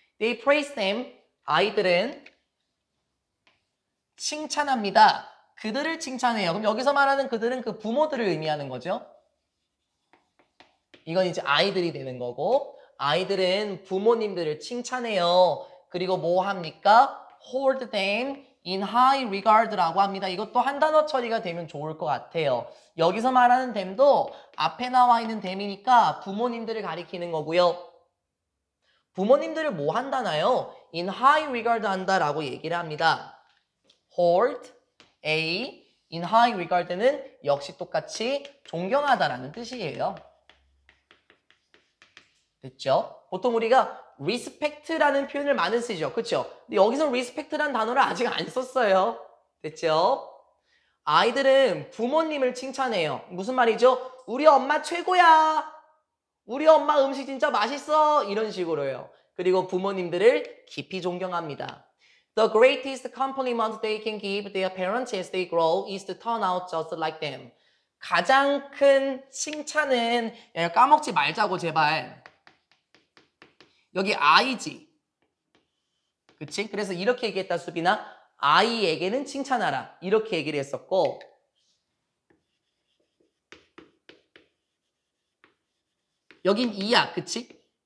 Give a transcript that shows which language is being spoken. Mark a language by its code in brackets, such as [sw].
[en] They praise them. [ko] 아이들은 칭찬합니다. 그들을 칭찬해요. 그럼 여기서 말하는 그들은 그 부모들을 의미하는 거죠. 이건 이제 아이들이 되는 거고 아이들은 부모님들을 칭찬해요. 그리고 뭐 합니까? [en] hold them in high regard라고 합니다. [ko] 이것도 한 단어 처리가 되면 좋을 것 같아요. 여기서 말하는 them도 앞에 나와 있는 them이니까 부모님들을 가리키는 거고요. 부모님들을 뭐 한다나요? [en] in high regard [ko] 한다라고 얘기를 합니다. [en] hold a in high regard [ko] 는 역시 똑같이 존경하다라는 뜻이에요. 됐죠? 보통 우리가 respect라는 표현을 많이 쓰죠. 그렇죠? 근데 여기서 respect라는 단어를 아직 안 썼어요. 됐죠? 아이들은 부모님을 칭찬해요. 무슨 말이죠? 우리 엄마 최고야. 우리 엄마 음식 진짜 맛있어. 이런 식으로요. 그리고 부모님들을 깊이 존경합니다. [en] The greatest compliment they can give their parents as they grow is to turn out just like them. [ko] 가장 큰 칭찬은 야, 까먹지 말자고 제발. 여기 아이지. 그치? 그래서 이렇게 얘기했다 수빈아. 아이에게는 칭찬하라. 이렇게 얘기를 했었고 여긴 이야. 그치?